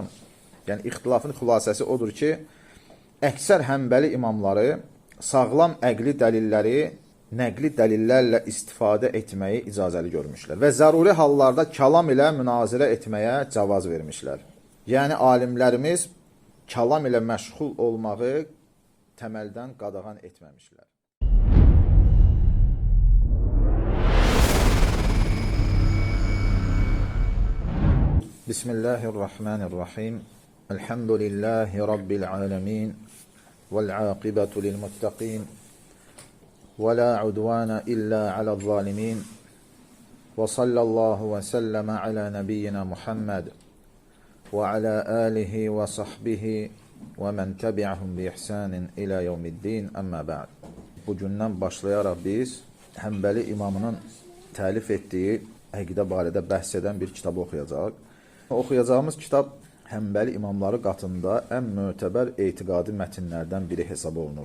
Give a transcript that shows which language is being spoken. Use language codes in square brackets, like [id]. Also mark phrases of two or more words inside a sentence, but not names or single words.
[az] Yəni, ixtilafın xülasəsi odur ki, əksər Həmbəli imamları sağlam əqli dəlilləri nəqli dəlillərlə istifadə etməyi icazəli görmüşlər və zəruri hallarda kəlam ilə münazirə etməyə cavaz vermişlər. Yəni, alimlərimiz kəlam ilə məşğul olmağı təməldən qadağan etməmişlər. [ar] بسم الله الرحمن الرحيم. الحمد لله رب العالمين. والعاقبة للمتقين. ولا عدوان إلا على الظالمين. وصلى الله وسلم على نبينا محمد. وعلى آله وصحبه ومن تبعهم بإحسان إلى يوم الدين. أما بعد. [az] Bugündən başlayaraq biz Həmbəli imamının təlif etdiyi əqidə barədə bəhs edən bir kitabı oxuyacaq. Oxuyacağımız kitab Həmbəli imamları qatında ən mötəbər etiqadi mətnlərdən biri hesab olunur.